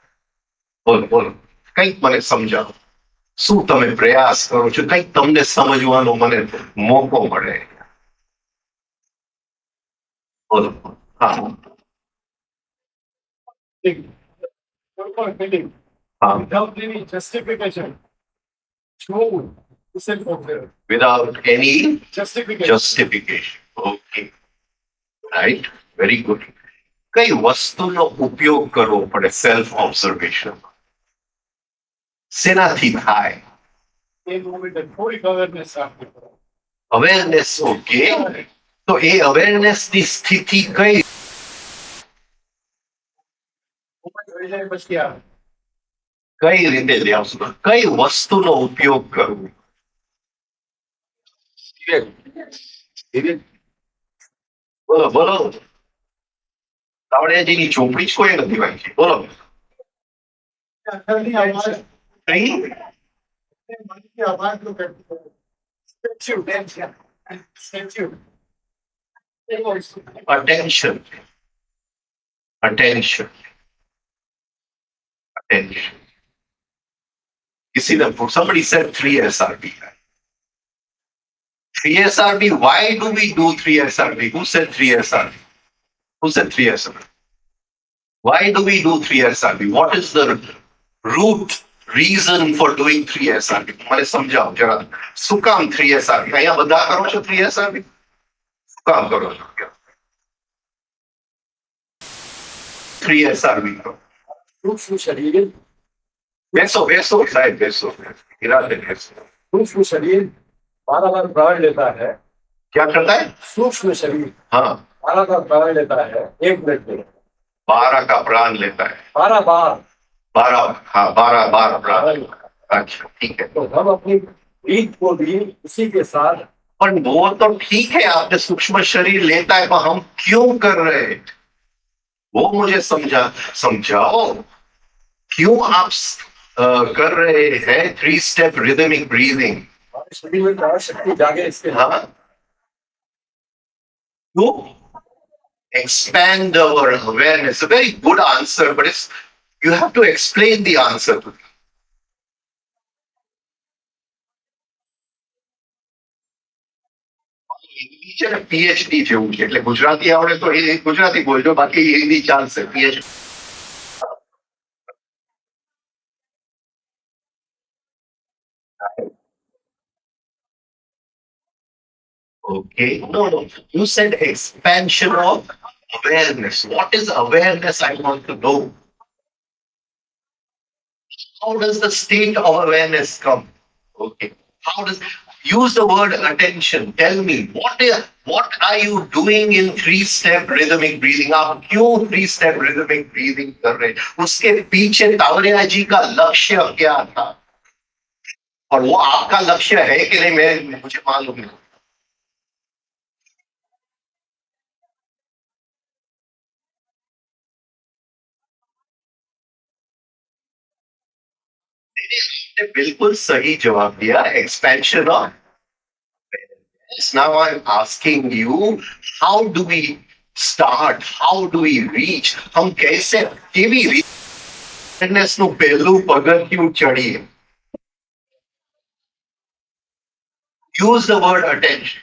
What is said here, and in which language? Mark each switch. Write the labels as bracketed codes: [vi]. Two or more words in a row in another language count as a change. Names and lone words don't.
[gu] બોલો બોલો, કંઈક મને સમજાવો. શું તમે પ્રયાસ કરો છો? કંઈક તમને સમજવાનો મને મોકો મળે. બોલો. હા હા, [en] without any justification. Okay, right? Very good. [gu] કઈ વસ્તુનો ઉપયોગ કરવો પડે [en] self observation? [gu] શેનાથી થાય? અવેરનેસ. ઓકે, તો એ અવેરનેસ ની સ્થિતિ કઈ કઈ રીતે લાવશું? કઈ વસ્તુનો ઉપયોગ કરવો? બોલો બોલો. તાવડિયાજીની ચોપડી જ કોઈ નથી વાંચી. બોલો. કઈ? [en] attention attention attention. Somebody said 3SRB. 3SRB, why do we do 3SRB? Who said 3SRB? Who said 3SRB? Why do we do 3SRB? What is the root reason for doing 3SRB? [gu] મને સમજાવો જરા. શું કામ 3SRB? અહીંયા બધા કરો છો 3SRB? શું કામ કરો છો? 3SRB કરો. [hi] सूक्ष्म शरीर [gu] બેસો બેસો સાહેબ, બેસો. ઇરાદે બેસો. [hi] सूक्ष्म शरीर बार बार प्राण लेता है। क्या करता है? सूक्ष्म शरीर हाँ, बार बार प्राण लेता है 1 मिनट में। 12 का प्राण लेता है. 12 बार। 12, हाँ 12 प्राण. अच्छा ठीक है. तो हम अपनी ब्रीथ को भी उसी के साथ। पर वो तो ठीक है, आपने सूक्ष्म शरीर लेता है, पर हम क्यों कर रहे हैं वो मुझे समझाओ. क्यों आप कर रहे हैं [en] 3 step rhythmic breathing? [hi] हमारे शरीर में प्राण शक्ति जागे इसके। हाँ, [en] to expand our awareness. A very good answer, but you have to explain the answer to me. [gu] હિન્દી છે ને પીએચડી જેવું છે, એટલે ગુજરાતી આવડે તો એ ગુજરાતી બોલજો, બાકી હિન્દી ચાલશે. પીએચડી. [en] Okay, no. You said expansion of awareness. What is awareness? I want to know. How does the state of awareness come? Okay. How does use the word attention? Tell me what are you doing in 3-step rhythmic breathing? [hi] आप क्यों [en] 3-step rhythmic breathing [hi] कर रहे? उसके पीछे तावड़िया जी का लक्ष्य क्या था? और वो आपका लक्ष्य है कि नहीं, मैं मुझे मालूम नहीं. बिल्कुल सही जवाब दिया. [en] Expansion of. Now I'm asking you, how do we start? How do we reach? [hi] हम कैसे केवी [gu] awareness નું પહેલું પગથિયું ચડીએ? [en] Use the word attention.